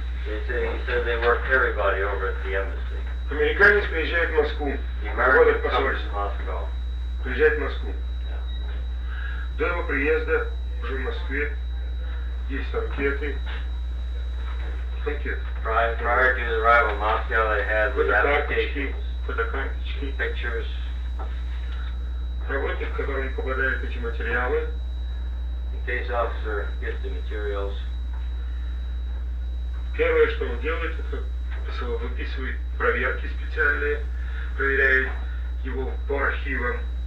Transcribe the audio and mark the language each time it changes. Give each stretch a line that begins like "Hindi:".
English: He said they work everybody over at the embassy.
Russian: Американец приезжает в Москву, приводит посольство. Приезжает в Москву.
English: Yeah.
Russian: До его приезда уже в Москве есть анкеты. Анкеты.
English: Prior to his arrival in Moscow, they had
Russian: фотокарточки,
English: pictures.
Russian: Работник, в который попадают эти материалы.
English: In case officer gets the materials.
Russian: Первое, что он делает, это выписывает проверки специальные, проверяет его по архивам.